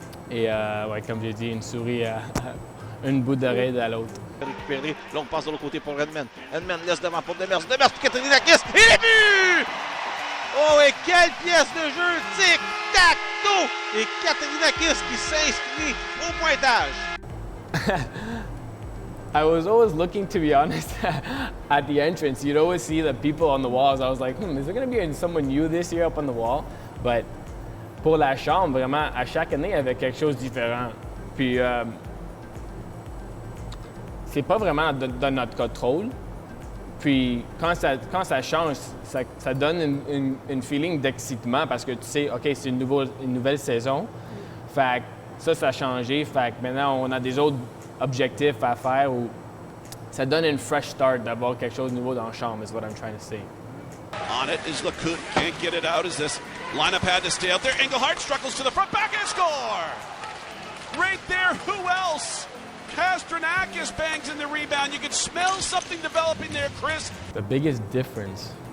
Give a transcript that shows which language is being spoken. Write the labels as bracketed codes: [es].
[fr] Et comme j'ai dit, une souris à une bout d'oreille à l'autre. Récupéré, longue passe de l'autre côté pour Edman. Edman laisse devant pour Demers. Demers pour Katerinakis. Et les buts! Oh, et quelle pièce de jeu! Tic-tac-toe! Et Katerinakis qui s'inscrit au pointage. [en] I was always looking, to be honest, at the entrance. You'd always see the people on the walls. I was like, is there going to be someone new this year up on the wall? [fr] But pour la chambre, vraiment, à chaque année, il y avait quelque chose de différent. Puis, c'est pas vraiment dans notre contrôle. Puis quand ça change, ça donne une feeling d'excitement, parce que tu sais, OK, c'est une nouvelle saison. Fait que ça a changé. Fait que maintenant, on a des autres objectifs à faire, où ça donne une [en] fresh start [fr] d'avoir quelque chose de nouveau dans la chambre, [en] is what I'm trying to say. On it is LeCoultre. Can't get it out as this lineup had to stay out there. Engelhardt struggles to the front, back and score! Right there, who else? Kastrenakis bangs in the rebound. You can smell something developing there, Chris. The biggest difference.